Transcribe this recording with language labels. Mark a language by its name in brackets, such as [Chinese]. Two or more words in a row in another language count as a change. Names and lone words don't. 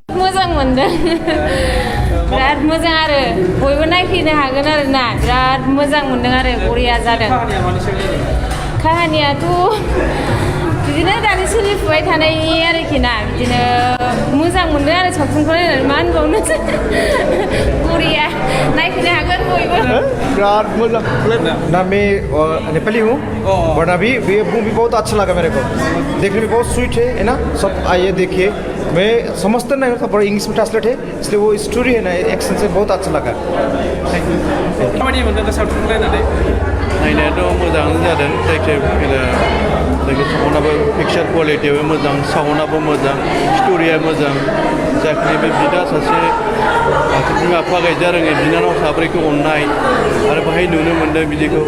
[Bodo] मोजां मोनदों बिराद मोजां आरो बयबो नायफैनो हागोन आरो ना बिराद मोजां मोनदों आरो बरिया जादों काहानियाथ' बिदिनो दानि सोलिफुबाय थानायनि आरोखि ना बिदिनो मोजां मोनदों आरो सावथुनखौ नायनानै मा होनबावनो बरिया नायफैनो हागोन बयबो बिराद मोजां [Hindi] ना मैं नेपाली हूँ बट अभी ये मूवी बहुत अच्छा लगा मेरे को देखने में बहुत स्वीट है ना सब आइए देखिए मैं समझता नहीं था बड़ा इंग्लिश में ट्रांसलेट है इसलिए वो स्टोरी है ना एक्शन से बहुत अच्छा लगा [Bodo] नायनायाथ' मोजाङानो जादों जायखिजाया साउन्डआबो पिक्चार क्वालिटियाबो मोजां साउन्डआबो मोजां स्ट'रिया मोजां जाखिनि बे बिदा सासे बिमा बिफा गायजा रोङै बिनानाव साब्रैखौ अननाय आरो बाहाय नुनो मोन्दों बिदिखौ